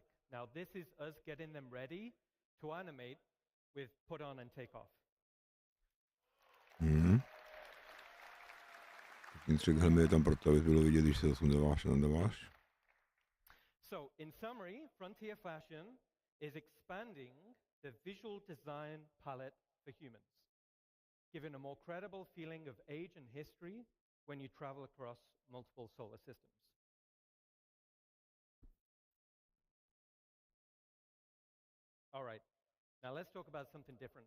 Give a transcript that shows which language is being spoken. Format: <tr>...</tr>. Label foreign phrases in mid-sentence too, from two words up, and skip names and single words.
<en>Now this is us getting them ready to animate with put on and take off.</en> <cs>Vnitřek helmy je tam proto, aby bylo vidět, když se zasundáváš a nadáváš.</cs> <en>So in summary, Frontier Fashion is expanding the visual design palette for humans, giving a more credible feeling of age and history when you travel across multiple solar systems. All right, now let's talk about something different.</en>